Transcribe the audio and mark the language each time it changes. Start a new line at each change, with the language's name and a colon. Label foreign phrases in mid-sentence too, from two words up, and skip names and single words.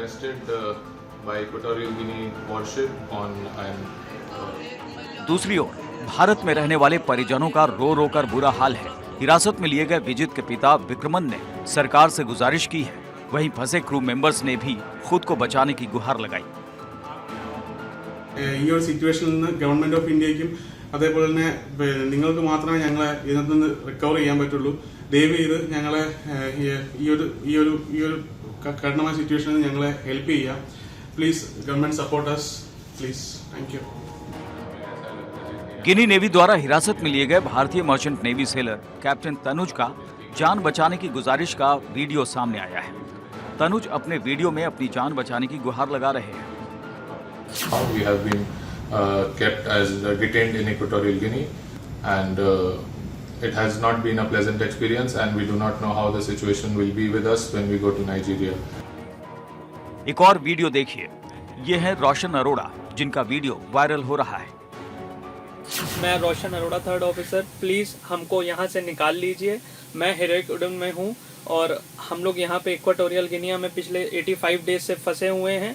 Hindi: दूसरी ओर भारत में रहने वाले परिजनों का रो रो कर बुरा हाल है। हिरासत में लिए गए विजित के पिता विक्रमन ने सरकार से गुजारिश की है। वहीं फंसे
English: crew members
Hindi: ने भी खुद को बचाने की गुहार लगाई।
English: Government of India
Malayalam: അതേപോലെ തന്നെ നിങ്ങൾക്ക് മാത്രമേ ഞങ്ങളെ ഇതിനകത്ത് നിന്ന് റിക്കവർ ചെയ്യാൻ പറ്റുള്ളൂ. ദയവ് ചെയ്ത് ഞങ്ങളെ ഈ ഒരു കഠിനമായ സിറ്റുവേഷനിൽ ഞങ്ങളെ ഹെൽപ്പ് ചെയ്യുക.
English: Please government support us please. Thank you.
Hindi: गिनी नेवी द्वारा हिरासत में लिए गए भारतीय
English: merchant navy sailor captain
Hindi: तनुज का जान बचाने की गुजारिश का वीडियो सामने आया है। तनुज अपने वीडियो में अपनी जान बचाने की गुहार लगा रहे हैं।
English: We have been kept as detained in Equatorial Guinea, and it has not been a pleasant experience, and we do not know how the situation will be with us when we go to Nigeria.
Hindi: एक और वीडियो देखिए। ये है रोशन अरोड़ा, जिनका वीडियो वायरल हो रहा है। मैं रोशन अरोड़ा, 3rd ऑफिसर। प्लीज़ हमको यहाँ से निकाल लीजिए। मैं हिरेकुडम में हूँ और हम लोग यहाँ पे इक्वाटोरियल गिनिया में पिछले 85 डेज से फंसे हुए हैं।